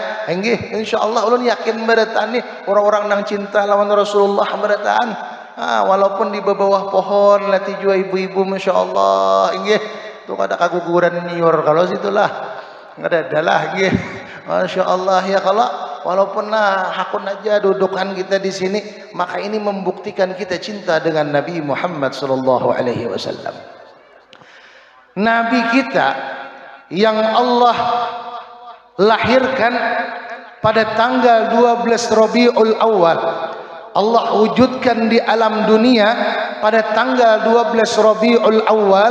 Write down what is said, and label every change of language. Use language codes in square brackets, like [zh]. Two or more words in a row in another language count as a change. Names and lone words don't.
[bjn] Enggih, insyaallah ulun yakin berataan nih orang-orang nang cinta lawan Rasulullah berataan. Walaupun di bawah pohon lati jua ibu-ibu, masyaallah. Enggih, tuh ada kaguguran niur kalau situlah. Enggak ada lah nggih. Masyaallah ya, kalau walaupun hakun aja dudukan kita di sini, [id] maka ini membuktikan kita cinta dengan Nabi Muhammad [ar] sallallahu alaihi wasallam. [id] Nabi kita yang Allah lahirkan pada tanggal 12 Rabiul Awal, Allah wujudkan di alam dunia pada tanggal 12 Rabiul Awal.